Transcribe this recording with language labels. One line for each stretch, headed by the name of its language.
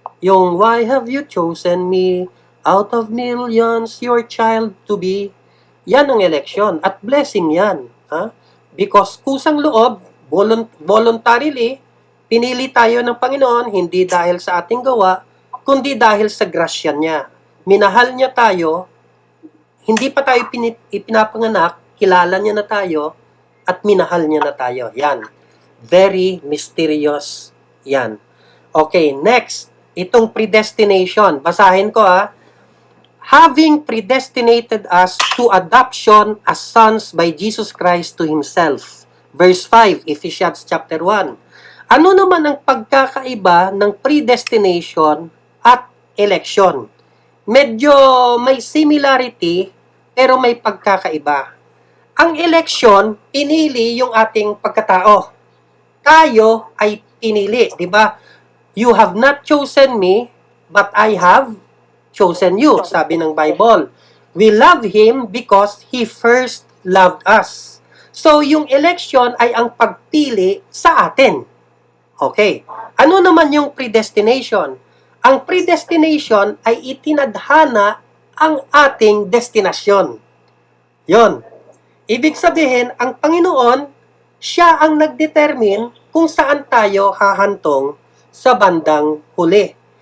English: Yung, Why have you chosen me out of millions, your child to be?
Filipino: Yan ang election. At blessing yan. Ha? Because kusang loob, voluntarily, pinili tayo ng Panginoon, hindi dahil sa ating gawa, kundi dahil sa grasya niya. Minahal niya tayo, hindi pa tayo ipinapanganak, kilala niya na tayo, at minahal niya na tayo.
English: Yan. Very mysterious yan. Okay, next.
Filipino: Itong predestination. Basahin ko, ha.
English: Having predestinated us to adoption as sons by Jesus Christ to Himself. Verse 5, Ephesians chapter 1.
Filipino: Ano naman ang pagkakaiba ng predestination at election? Medyo may similarity, pero may pagkakaiba. Ang election, pinili yung ating pagkatao. Tayo ay pinili, di ba?
English: You have not chosen me, but I have chosen you,
Filipino: sabi ng
English: Bible. We love Him because He first loved us.
Filipino: So, yung election ay ang pagpili sa atin. Okay. Ano naman yung predestination? Ang predestination ay itinadhana ang ating destinasyon. Yon. Ibig sabihin, ang Panginoon, siya ang nagdetermine kung saan tayo hahantong sa bandang huli.